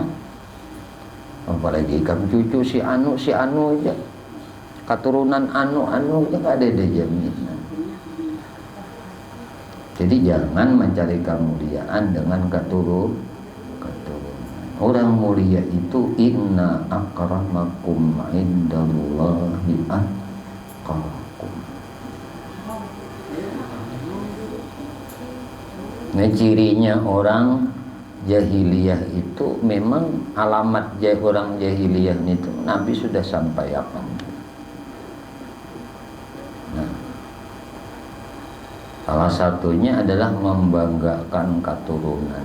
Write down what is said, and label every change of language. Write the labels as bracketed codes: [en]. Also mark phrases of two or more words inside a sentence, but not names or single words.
[bjn] Apalagi ikam cucu si anu aja. Keturunan anu aja kada ada jaminan. [id] Jadi jangan mencari kemuliaan dengan keturunan. Orang mulia itu [ar] إن أكرمكم عند الله أتقاكم. [id] Nah, cirinya orang jahiliyah itu memang alamat orang jahiliyah itu Nabi sudah sampaikan. Nah, salah satunya adalah membanggakan keturunan.